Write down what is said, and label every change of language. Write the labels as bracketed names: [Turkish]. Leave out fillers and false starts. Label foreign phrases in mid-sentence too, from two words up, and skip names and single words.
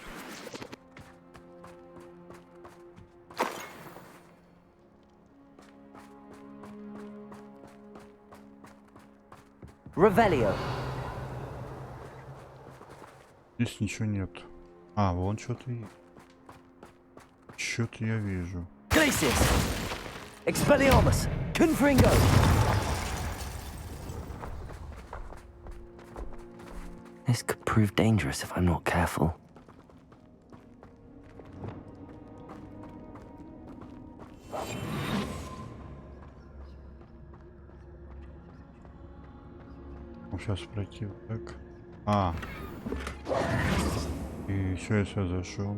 [Russian] Revelio. Здесь ничего нет. Вон что-то есть. Что-то я вижу. Glacius. Expelliarmus. Confringo. [English] This could prove dangerous if I'm not careful. [Russian] Сейчас пройти вот так. И еще я сюда зашел.